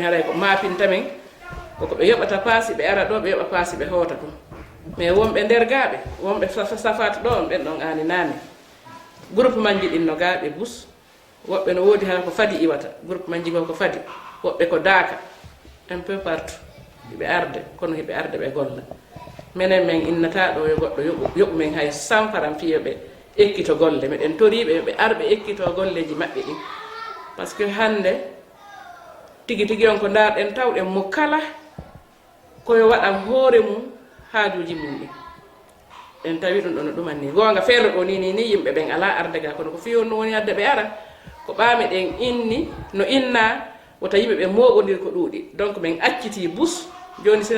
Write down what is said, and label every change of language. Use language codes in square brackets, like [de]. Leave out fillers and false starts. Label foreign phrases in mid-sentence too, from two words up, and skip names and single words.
[ff] haray ko mapinta min koko ɓe yoɓata paasi ɓe ara ɗo ɓe yoɓa paasi ɓe hoota ɗum mais wonɓe nder gaaɓe wonɓe safata ɗo on ɓen ɗon ani nane groupe manji ɗin no gaaɓe bus woɓɓe no woodi hara ko fadi iwata groupe manji go ko fadi woɓɓe ko daaka [fr] un peu partout [ff] hiɓe arde kono hiɓe arde ɓe golla minen min innata ɗo yo goɗɗo yoɓu min hay sanfaran fiyo ɓe ekkito golle meɗen toriɓe yoɓe arɓe ekkito golleji maɓɓe ɗin [fr] par ce que [ff] hande tigi tigi on ko darɗen tawɗen mo kala koyo waɗan hoore mum haajuji mum ɗin en tawi ɗum ɗo no ɗumanni gonga feere ɗo ni yimɓe ɓen ala arde ga kono ko fiyon no woni adde ɓe ara ko ɓaame ɗen inni no inna wota yimɓe ɓe moɓodir ko ɗuuɗi donc min acciti bus joni sina